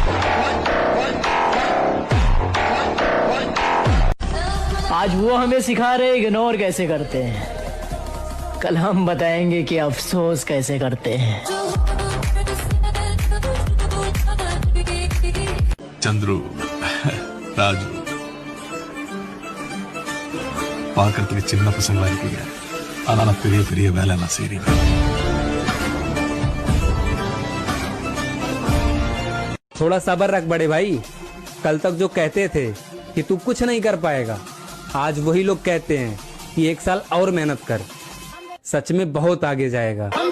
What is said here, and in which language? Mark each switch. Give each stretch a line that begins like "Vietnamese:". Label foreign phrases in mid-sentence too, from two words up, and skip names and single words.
Hindi: आज वो हमें सिखा रहे इग्नोर कैसे करते हैं, कल हम बताएंगे कि अफसोस कैसे करते हैं। चंद्रू, राजू,
Tamil: பார்க்கறதுக்கு சின்ன பசங்களா இருக்கீங்க, ஆனா பெரிய பெரிய வேலை நான் செய்றீங்க.
Hindi: थोड़ा सब्र रख बड़े भाई। कल तक जो कहते थे कि तू कुछ नहीं कर पाएगा, आज वही लोग कहते हैं कि 1 साल और मेहनत कर, सच में बहुत आगे जाएगा।